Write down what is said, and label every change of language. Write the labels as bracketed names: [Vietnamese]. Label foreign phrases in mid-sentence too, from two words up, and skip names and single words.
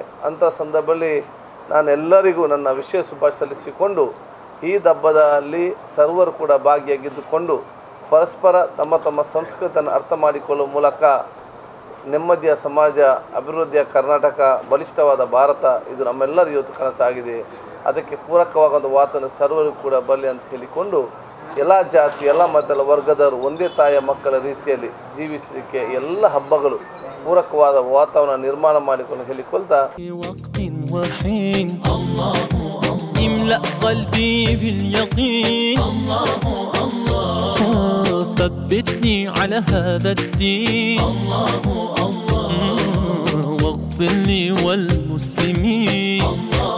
[Kannada] ಅಂಥ ಸಂದರ್ಭದಲ್ಲಿ ನಾನು ಎಲ್ಲರಿಗೂ ನನ್ನ ವಿಶೇಷ ಶುಭಾಶಯ ಸಲ್ಲಿಸಿಕೊಂಡು ಈ ಹಬ್ಬದಲ್ಲಿ ಸರ್ವರು ಕೂಡ ಭಾಗಿಯಾಗಿದ್ದುಕೊಂಡು ಪರಸ್ಪರ ತಮ್ಮ ತಮ್ಮ ಸಂಸ್ಕೃತಿಯನ್ನು ಅರ್ಥ ಮಾಡಿಕೊಳ್ಳುವ ಮೂಲಕ ನೆಮ್ಮದಿಯ ಸಮಾಜ, ಅಭಿವೃದ್ಧಿಯ ಕರ್ನಾಟಕ, ಬಲಿಷ್ಠವಾದ ಭಾರತ ಇದು ನಮ್ಮೆಲ್ಲರ ಇವತ್ತು ಕನಸಾಗಿದೆ. ಅದಕ್ಕೆ ಪೂರಕವಾದ ಒಂದು ವಾತಾವರಣ ಸರ್ವರು ಕೂಡ ಬರಲಿ ಅಂತ ಹೇಳಿಕೊಂಡು ಎಲ್ಲ ಜಾತಿ, ಎಲ್ಲ ಮತ, ಎಲ್ಲ ವರ್ಗದವರು ಒಂದೇ ತಾಯಿಯ ಮಕ್ಕಳ ರೀತಿಯಲ್ಲಿ ಜೀವಿಸಲಿಕ್ಕೆ ಎಲ್ಲ ಹಬ್ಬಗಳು ಪೂರಕವಾದ ವಾತಾವರಣ ನಿರ್ಮಾಣ ಮಾಡಿಕೊಂಡು ಹೇಳಿಕೊಳ್ತಾ [Arabic] املأ قلبي باليقين الله الله ثبتني على هذا الدين الله الله واغفر لي والمسلمين